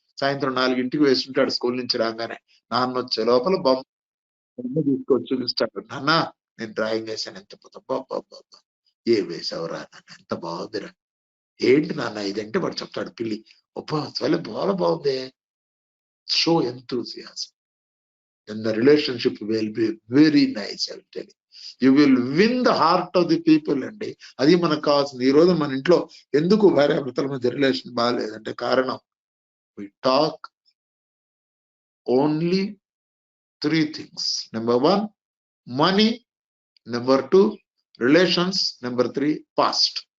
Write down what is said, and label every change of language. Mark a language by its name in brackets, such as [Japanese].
[Telugu] సాయంత్రం 4ంటికి వేస్తుంటాడు స్కూల్ నుంచి రాగానే, నాన్న వచ్చే లోపల బొమ్మ తీసుకొచ్చి చూపిస్తాడు, నాన్న నేను డ్రాయింగ్ వేసాను, ఎంత బాబా ఏ వేసావురా నాన్న, ఎంత బాగుందిరా, ఏంటి నాన్న ఇదంటే వాడు చెప్తాడు, పిల్లి అబ్బా చాలా బాగుంది. [English] Show enthusiasm and the relationship will be very nice. I will tell you, you will win the heart of the people అండి. [Telugu] అది మనకు కావాల్సింది. ఈ రోజు మన ఇంట్లో ఎందుకు భార్యాభర్తల మధ్య రిలేషన్ బాగాలేదంటే కారణం, [English] we talk only 3 things. Number 1 money, number 2 relations, number 3 past.